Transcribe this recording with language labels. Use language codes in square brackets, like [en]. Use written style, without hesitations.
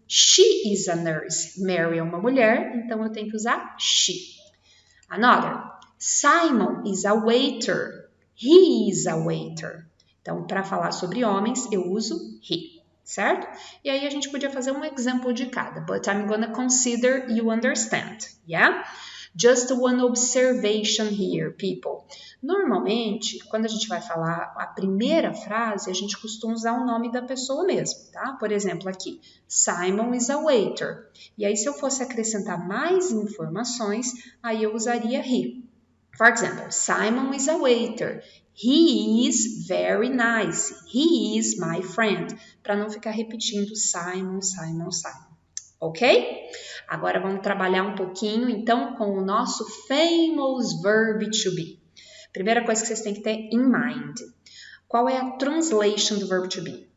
[en] She is a nurse. [pt] Mary é uma mulher, então eu tenho que usar she. [en] Another. Simon is a waiter. He is a waiter. [pt] Então, para falar sobre homens, eu uso he, certo? E aí a gente podia fazer um exemplo de cada. [en] But I'm gonna consider you understand, yeah? Just one observation here, people. [pt] Normalmente, quando a gente vai falar a primeira frase, a gente costuma usar o nome da pessoa mesmo, tá? Por exemplo, aqui, [en] Simon is a waiter. [pt] E aí, se eu fosse acrescentar mais informações, aí eu usaria he. [en] For example, Simon is a waiter. He is very nice. He is my friend. [pt] Para não ficar repetindo Simon, Simon, Simon. Ok? Agora vamos trabalhar um pouquinho, então, com o nosso famous verb to be. Primeira coisa que vocês têm que ter in mind. Qual é a translation do verb to be?